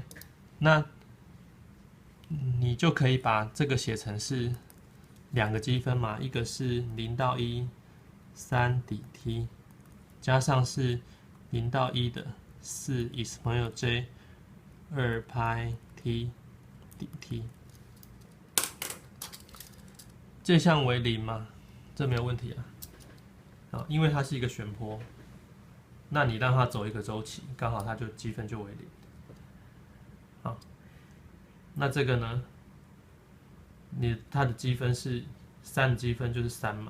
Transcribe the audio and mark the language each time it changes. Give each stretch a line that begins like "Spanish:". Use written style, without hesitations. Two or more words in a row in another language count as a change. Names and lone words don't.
Chinese: 那你就可以把這個寫成是2個積分嘛，一個是0到1 3 dt， 加上是0到1的4 exponential j 2派 t dt，這項為0嘛，這沒有問題啊。好，因為它是一個旋波，那你讓它走一個週期，剛好它就積分就為0。好，那這個呢，它的積分是3的積分就是3嘛。